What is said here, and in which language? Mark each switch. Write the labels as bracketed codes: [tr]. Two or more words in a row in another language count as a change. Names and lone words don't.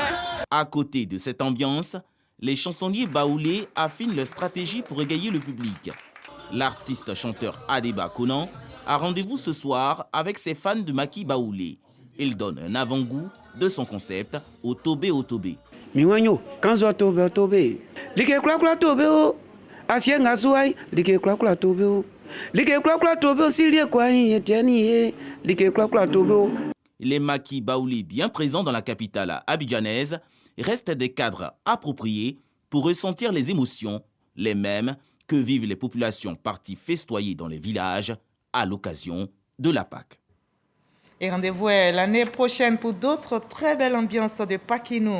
[fr] À côté de cette ambiance, les chansonniers baoulés affinent leur stratégie pour égayer le public. L'artiste chanteur Adeba Konan a rendez-vous ce soir avec ses fans de maquis baoulé. Il donne un avant-goût de son concept au Tobé au Tobé. [bci] Miwanyo, kanzo Tobé au Tobé. Like kula kula Tobé o. Asienga suai, like kula kula Tobé o. Like kula kula Tobé o silie kwa yetiani like kula kula Tobé o. [fr] Les maquis baoulés bien présents dans la capitale abidjanaise restent des cadres appropriés pour ressentir les émotions, les mêmes que vivent les populations parties festoyer dans les villages à l'occasion de la Pâque. Et rendez-vous l'année prochaine pour d'autres très belles ambiances de Pakinou.